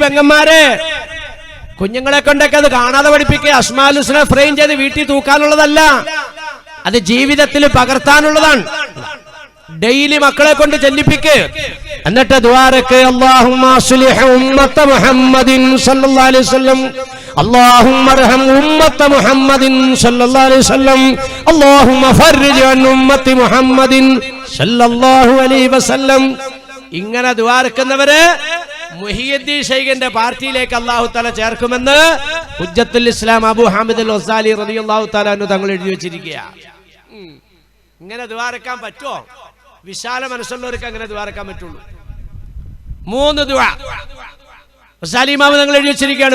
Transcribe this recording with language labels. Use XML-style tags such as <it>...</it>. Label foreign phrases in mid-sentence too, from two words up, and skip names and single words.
<ml>പെങ്ങന്മാരെ, കുഞ്ഞുങ്ങളെ കൊണ്ടൊക്കെ അത് കാണാതെ പഠിപ്പിക്കുക.</ml> <ar>الأسماء الحسنى</ar> <ml>ഫ്രെയിം ചെയ്ത് വീട്ടിൽ തൂക്കാനുള്ളതല്ല, അത് ജീവിതത്തിൽ പകർത്താനുള്ളതാണ്. ഡെയിലി മക്കളെ കൊണ്ട് ചെല്ലിപ്പിക്ക്. എന്നിട്ട് ദുആറക്ക്</ml> <ar>اللهم أصلح أمة محمد صلى الله عليه وسلم, اللهم ارحم أمة محمد صلى الله عليه وسلم, اللهم فرج عن أمة محمد صلى الله عليه وسلم.</ar> <ml>ഇങ്ങനെ ദുആർക്കുന്നവരെ മുഹിയുദ്ദീൻ ശൈഖിന്റെ പാർട്ടിയിലേക്ക് അല്ലാഹു തആല ചേർക്കുമെന്ന് ഹുജ്ജത്തുൽ ഇസ്ലാം അബൂ ഹാമിദ് അൽ ഗസാലി</ml> <ar>رضي الله تعالى عنه</ar> <ml>തങ്ങൾ എഴുതി വെച്ചിരിക്കുകയാണ്. ഇങ്ങനെ ദുആർക്കാൻ പറ്റുമോ? വിശാല മനസ്സുള്ളവർക്ക് അങ്ങനെ ദുആർക്കാൻ പറ്റുള്ളൂ. 3 ദുആ ഇമാം നിങ്ങൾ എഴുതി വെച്ചിരിക്കുകയാണ്.</ml>